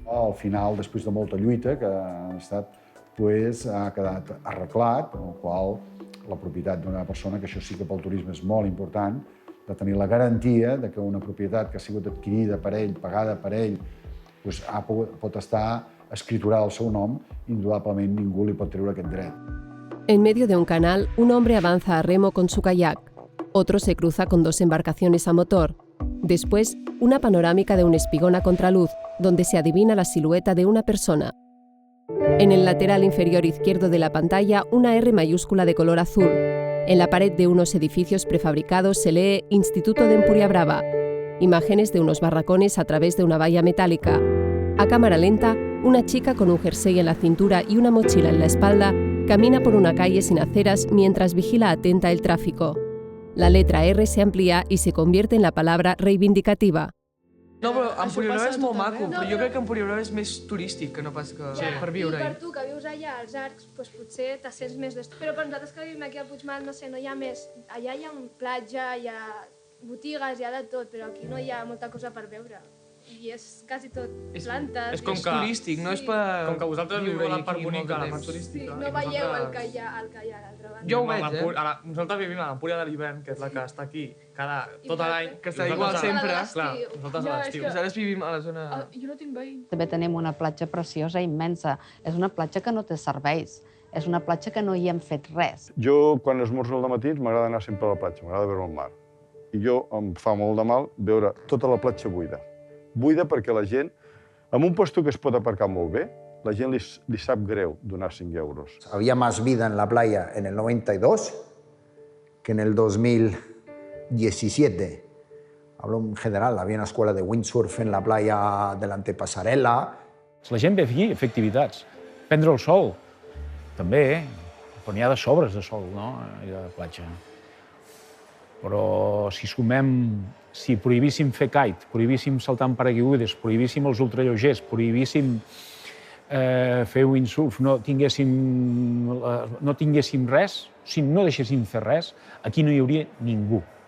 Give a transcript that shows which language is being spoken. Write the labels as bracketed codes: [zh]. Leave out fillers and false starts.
[ca] Al final, després de molta lluita que ha estat, ha quedat arreglat, en el qual la propietat d'una persona, que això sí que pel turisme és molt important, de tenir la garantia de que una propietat que ha sigut adquirida per ell, pagada per ell, pot estar escriturada al seu nom, indudablement ningú li pot treure aquest dret. [es] En medio de un canal, un hombre avanza a remo con su kayak. Otro se cruza con 2 embarcaciones a motor. Después, una panorámica de un espigón a contraluz, donde se adivina la silueta de una persona. En el lateral inferior izquierdo de la pantalla, una R mayúscula de color azul. En la pared de unos edificios prefabricados se lee Instituto de Empuriabrava. Imágenes de unos barracones a través de una valla metálica. A cámara lenta, una chica con un jersey en la cintura y una mochila en la espalda camina por una calle sin aceras mientras vigila atenta el tráfico. La letra R se amplía y se convierte en la palabra reivindicativa. [ca] No, però Empuriabrava és molt maco, però jo crec que Empuriabrava és més turístic que no pas que per viure-hi. I per tu, que vius allà, als Arcs, doncs potser te sents més d'estat. Però per nosaltres que vivim aquí al Puigmal, no sé, no hi ha més... Allà hi ha platja, hi ha botigues, hi ha de tot, però aquí no hi ha molta cosa per veure. I és quasi tot plantes. És com que turístic, no és per... Com que vosaltres viviu a la part bonica, a la part turística. No veieu el que hi ha a l'altra banda. Jo ho veig, Nosaltres vivim a l'Empúria de l'hivern, que és la que està aquí tot l'any. Que està igual sempre. Clar, nosaltres a l'estiu. Nosaltres vivim a la zona... Jo no tinc veïns. També tenim una platja preciosa, immensa. És una platja que no té serveis. És una platja que no hi hem fet res. Jo, quan esmorzo al matí, m'agrada anar sempre a la platja, m'agrada veure el mar. I jo em fa molt de mal veure tota la platja buida. Buida perquè la gent, amb un puesto que es pot aparcar molt bé, la gent li sap greu donar 5 euros. [es] Había más vida en la playa en el 92 que en el 2017. Hablo en general, había una escuela de windsurf en la playa de l'Antepasarela. [ca] La gent ve aquí a fer activitats. Prendre el sol, també, però n'hi ha de sobres de sol, no?, a la platja. Però si si prohibíssim fer kite, prohibíssim saltar amb paracaigudes, prohibíssim els ultralleugers, prohibíssim fer windsurf, no tinguéssim res, si no deixéssim fer res, aquí no hi hauria ningú.